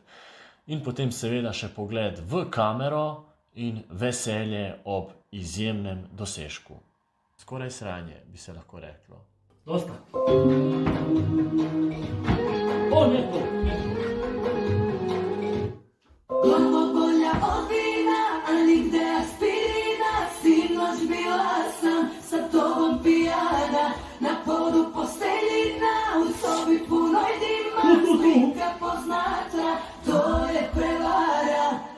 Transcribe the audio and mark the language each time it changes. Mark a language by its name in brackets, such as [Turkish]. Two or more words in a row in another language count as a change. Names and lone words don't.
[Slovenian] In potem seveda še pogled v kamero in veselje ob izjemnem dosežku. Skoraj sranje, bi se lahko reklo. Dosta. O, ne to, ne to. [Serbian] Glavo bolja od vina, ali gde aspirina, sinoć bila sam sa tobom pijana, na podu posteljina, u sobi punoj dima, slika poznata, to je prevara.